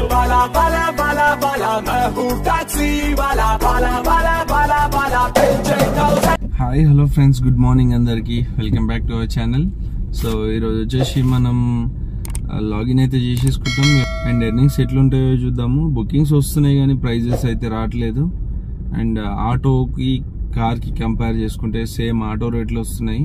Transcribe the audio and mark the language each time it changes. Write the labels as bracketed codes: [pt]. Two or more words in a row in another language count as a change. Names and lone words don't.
[hi] वाला बाला बाला बाला मैं हूँ टैक्सी वाला बाला बाला बाला बाला [en] Hi hello friends, good morning [hi] అందరికి. [en] Welcome back to our channel. [te] సో ఈరోజు వచ్చేసి మనం లాగిన్ అయితే చేసేసుకుంటాం [en] and earnings [te] ఎట్లుంటాయో చూద్దాము. బుకింగ్స్ వస్తున్నాయి కానీ ప్రైజెస్ అయితే రావట్లేదు. అండ్ ఆటోకి కార్కి కంపేర్ చేసుకుంటే [en] same auto [te] రేట్లు వస్తున్నాయి.